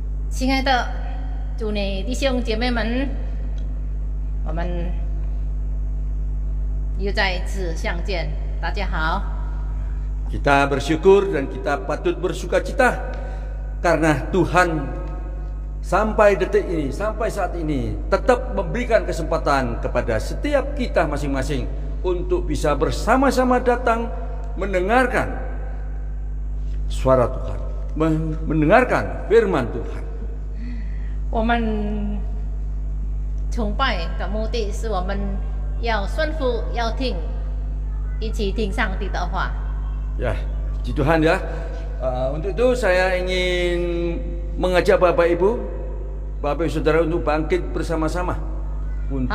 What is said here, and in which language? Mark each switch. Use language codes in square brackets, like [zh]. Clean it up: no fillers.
[zh] 亲爱的主内弟兄姐妹们，我们又再一次相见，大家好。 [id] Kita bersyukur dan kita patut bersukacita karena Tuhan sampai detik ini, sampai saat ini tetap memberikan kesempatan kepada setiap kita masing-masing untuk bisa bersama-sama datang mendengarkan suara Tuhan, mendengarkan firman Tuhan. [zh] 我们崇拜的目的是我们要顺服，要听，一起听上帝的话。 [id] Ya, puji Tuhan ya. Untuk itu saya ingin mengajak Bapak Ibu Saudara untuk bangkit bersama-sama untuk